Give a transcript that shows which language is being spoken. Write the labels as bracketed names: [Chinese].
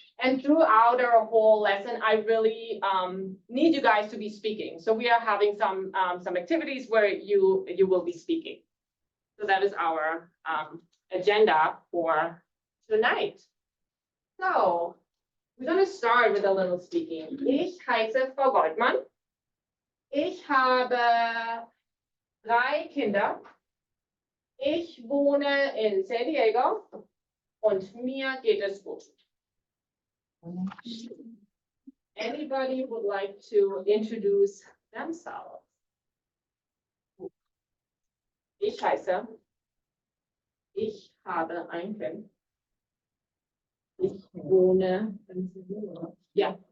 [English] And throughout our whole lesson, I really need you guys to be speaking. So we are having some activities where you will be speaking. So that is our agenda for tonight. So we're gonna start with a little speaking. [German] Ich heiße Frau Goldmann. Ich habe 3 Kinder. Ich wohne in San Diego und mir geht es gut. [English] Anybody would like to introduce themselves? [German] Ich heiße. Ich habe ein Kind. Ich wohne. Ja.